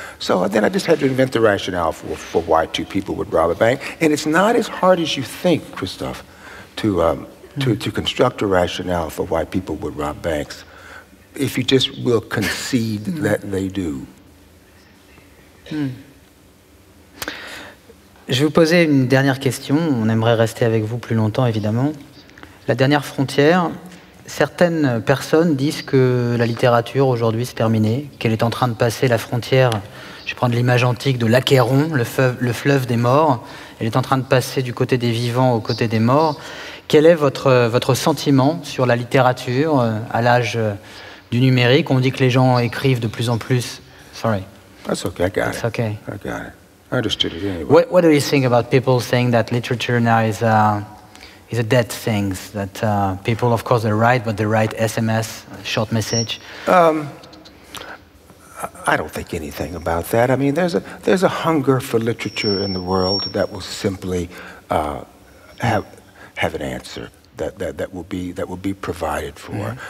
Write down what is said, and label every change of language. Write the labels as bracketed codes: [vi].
[en] So then I just had to invent the rationale for why 2 people would rob a bank. And it's not as hard as you think, Christophe, to construct a rationale for why people would rob banks, if you just will concede that they do. [fr] Je vais vous poser une dernière question. On aimerait rester avec vous plus longtemps, évidemment. La dernière frontière, certaines personnes disent que la littérature, aujourd'hui, c'est terminé, qu'elle est en train de passer la frontière, je vais prendre l'image antique de l'Achéron, le fleuve des morts. Elle est en train de passer du côté des vivants au côté des morts. Quel est votre sentiment sur la littérature à l'âge du numérique? On dit que les gens écrivent de plus en plus... [en] Sorry. That's okay, I got it. Okay. I got it. I understood it anyway. What do you think about people saying that literature now is a dead thing? That people, of course, they write, but they write SMS, short message. I don't think anything about that. I mean, there's a hunger for literature in the world that will simply have an answer that will be provided for.